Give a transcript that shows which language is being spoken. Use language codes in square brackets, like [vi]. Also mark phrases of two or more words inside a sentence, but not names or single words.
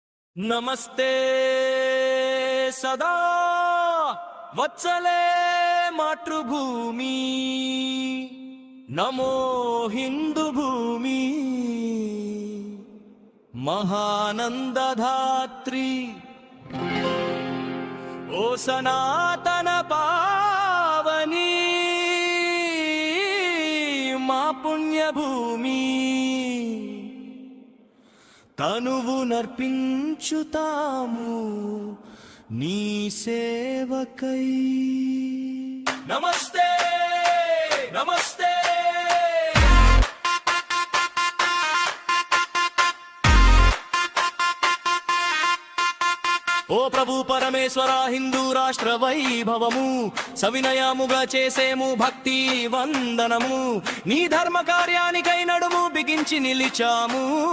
[sa] नमस्ते सदा वत्सले मातृभूमि नमो हिंदू भूमि महानंदधात्री [te] ఓ సనాతన పావనీ మా పుణ్యభూమి తనువు నర్పించుతాము నీ సేవకై నమస్తే నమస్తే ఓ ప్రభు పరమేశ్వర హిందూ రాష్ట్ర వైభవము సవినయముగా చేసేము భక్తి వందనము నీ ధర్మ కార్యానికై నడుము బిగించి నిలిచాము